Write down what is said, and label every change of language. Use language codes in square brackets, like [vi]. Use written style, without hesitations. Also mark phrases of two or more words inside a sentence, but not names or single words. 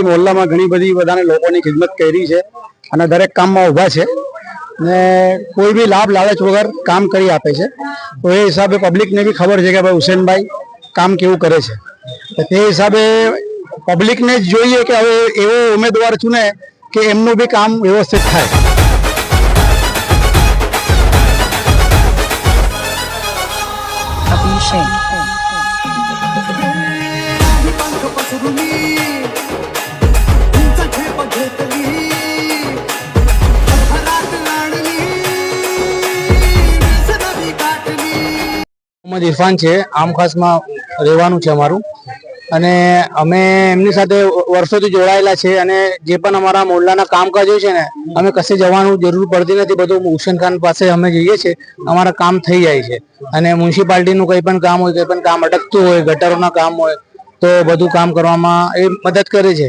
[gu] મોહલ્લામાં ઘણી બધી બધાને લોકોની ખિદમત કરી છે અને દરેક કામમાં ઊભા છે ને કોઈ બી લાભ લાલચ વગર કામ કરી આપે છે। તો એ હિસાબે પબ્લિકને બી ખબર છે કે ભાઈ હુસેનભાઈ કામ કેવું કરે છે। તો તે હિસાબે પબ્લિકને જ જોઈએ કે હવે એવો ઉમેદવાર ચૂને કે એમનું બી કામ વ્યવસ્થિત થાય। [mr] अभिषेक पंख पसरुनी उंच झेप घेतली हरात लाडली नदी काटली। [gu] મોહમ્મદ ઇરફાન છે, આમ ખાસમાં રહેવાનું છે અમારું અને અમે એમની સાથે વર્ષોથી જોડાયેલા છે અને જે પણ અમારા મોહલ્લાના કામકાજ હોય છે ને અમે કશે જવાનું જરૂર પડતી નથી। બધું હુસેન ખાન પાસે અમે જઈએ છીએ, અમારા કામ થઈ જાય છે અને મ્યુનિસિપાલિટીનું કંઈ પણ કામ હોય, કંઈ પણ કામ અટકતું હોય, ગટરોના કામ હોય તો બધું કામ કરવામાં એ મદદ કરે છે।